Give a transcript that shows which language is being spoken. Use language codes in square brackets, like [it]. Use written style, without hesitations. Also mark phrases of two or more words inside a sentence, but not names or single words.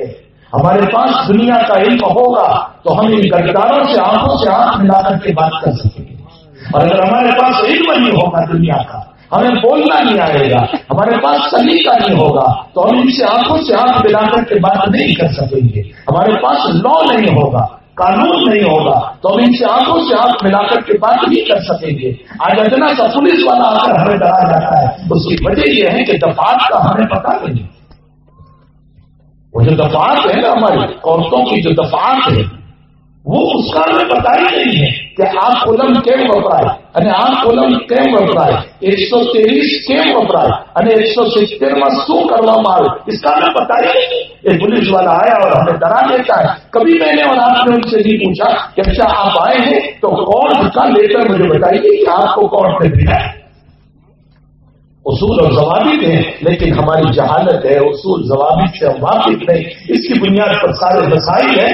[ur] ہمارے پاس دنیا کا علم ہوگا تو ہم ان گداروں سے آنکھوں سے آنکھ ملا کر کے بات کر سکیں گے، اور اگر ہمارے پاس علم نہیں ہوگا دنیا کا، ہمیں بولنا نہیں آئے گا، ہمارے پاس سلیقہ نہیں ہوگا تو ہم ان سے آنکھوں سے آنکھ ملا کر کے بات نہیں کر سکیں گے، ہمارے پاس لا نہیں ہوگا، قانون نہیں ہوگا تو ہم ان سے آنکھوں سے آنکھ ملا کر کے بات نہیں کر سکیں گے۔ آج اتنا سا پولیس والا آ کر ہمیں ڈرا جاتا ہے، اس کی وجہ یہ ہے کہ دفعات کا ہمیں پتہ نہیں۔ وہ جو دفعات ہے نا ہماری عورتوں کی جو دفعات ہے وہ اس کا ہمیں پتہ ہی نہیں ہے کہ آپ [gu] કોલમ કેમ વપરાય અને આ કોલમ કેમ વપરાય, 123 કેમ વપરાય અને 170 માં શું કરવામાં આવે, [ur] اس کا ہمیں پتہ ہی نہیں۔ ایک پولیس والا آیا اور ہمیں ڈرا دیتا ہے۔ کبھی میں نے اور آپ نے ان سے نہیں پوچھا کہ اچھا آپ آئے ہیں تو کورٹ کا لیٹر مجھے بتائیے کہ آپ کو کورٹ نے دیا ہے۔ اصول اور ضوابط ہیں لیکن ہماری جہالت ہے، اصول ضوابط سے ہم واقف نہیں، اس کی بنیاد پر سارے مسائل ہیں۔